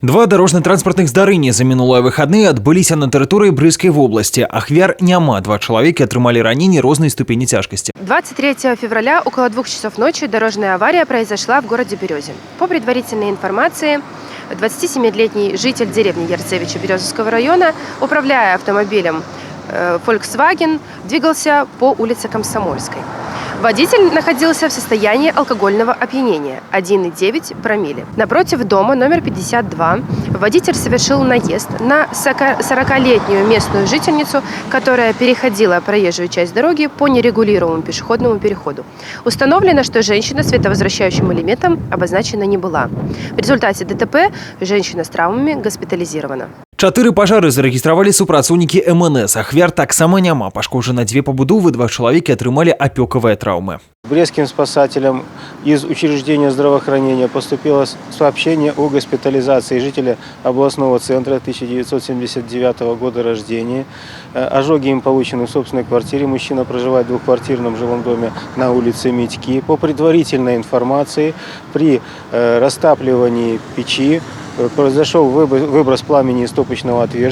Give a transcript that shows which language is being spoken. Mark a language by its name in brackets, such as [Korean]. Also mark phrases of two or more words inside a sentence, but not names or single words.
[Russian] Два дорожно-транспортных [Belarusian] здарэння за мінулыя выхадныя адбыліся на тэрыторыі Брыскай вобласці. Ахвяр няма, два чалавекі атрымалі ранений рознай ступені тяжкости. [Russian] 23 февраля около 2 часов ночи дорожная авария произошла в городе Березин. По предварительной информации, 27-летний житель деревни Ярцевича Березовского района, управляя автомобилем Volkswagen, двигался по улице Комсомольской. Водитель находился в состоянии алкогольного опьянения 1,9 промилле. Напротив дома номер 52 водитель совершил наезд на 40-летнюю местную жительницу, которая переходила проезжую часть дороги по нерегулируемому пешеходному переходу. Установлено, что женщина световозвращающим элементом обозначена не была. В результате ДТП женщина с травмами госпитализирована. [Belarusian] 4 пажары зарэгістравалі супрацоўнікі МНС. Ахвяр таксама няма. Пашкоджаны 2 пабудовы, 2 чалавекі атрымалі апёкавыя траўмы. [Russian] Брестским спасателям из учреждения здравоохранения поступило сообщение о госпитализации жителя областного центра 1979 года рождения. Ожоги им получены в собственной квартире. Мужчина проживает в двухквартирном жилом доме на улице Митьки. По предварительной информации, при растапливании печи произошел выброс пламени из топочного отверстия.